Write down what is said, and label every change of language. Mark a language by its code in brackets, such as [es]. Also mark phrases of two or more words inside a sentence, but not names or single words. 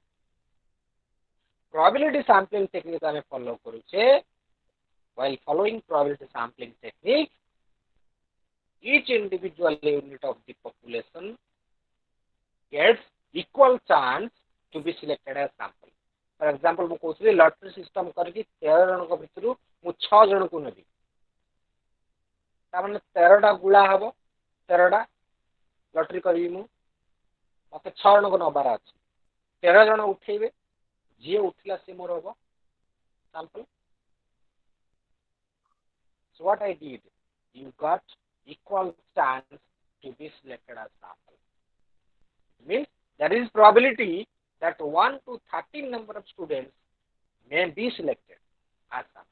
[en] Probability sampling technique I follow करूचे. While following probability sampling technique, each individual unit of the population gets equal chance to be selected as sample. For example, [or] ମୁଁ କହୁଥିଲି [en] lottery system [or] କରିକି 13 ଜଣଙ୍କ ଭିତରୁ ମୁଁ 6 ଜଣଙ୍କୁ ନେବି. ତାମାନେ 13ଟା ଗୁଳା ହବ, 13ଟା ଲଟେରୀ କରିବି ମୁଁ, ମତେ 6 ଜଣଙ୍କୁ ନବାର ଅଛି. 13 ଜଣ ଉଠେଇବେ, ଯିଏ ଉଠିଲା ସେ ମୋର ହବ sample. [en] So what I did, you got equal chance to be selected as sample. It means there is probability that 1 to 13 number of students may be selected as sample.